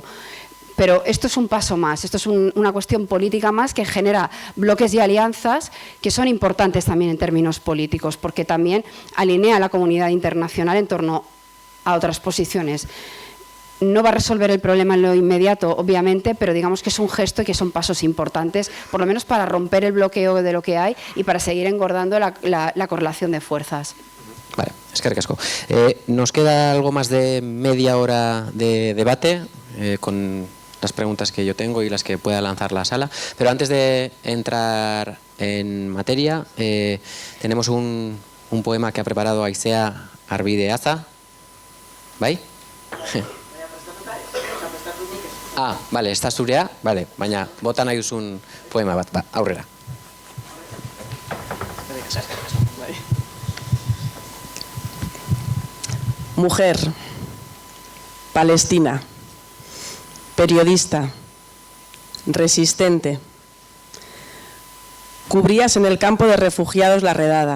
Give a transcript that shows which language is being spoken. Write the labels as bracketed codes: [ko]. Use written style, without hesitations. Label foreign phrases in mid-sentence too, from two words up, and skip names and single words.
[es] Pero esto es un paso más, esto es una cuestión política más que genera bloques y alianzas que son importantes también en términos políticos, porque también alinea a la comunidad internacional en torno a otras posiciones. No va a resolver el problema en lo inmediato, obviamente, pero digamos que es un gesto y que son pasos importantes, por lo menos para romper el bloqueo de lo que hay y para seguir engordando la correlación de fuerzas. Vale, [eu] eskerrik asko. [es] Nos queda algo más de media hora de debate con las preguntas que yo tengo y las que pueda lanzar la sala. Pero antes de entrar en materia, tenemos un poema que ha preparado Aizea Arbideaza. [eu] ¿Bai? Ah, vale, está zurea, vale, baina bota nahi duzun poema bat, aurrera. [es] Mujer, palestina, periodista, resistente. Cubrías en el campo de refugiados la redada.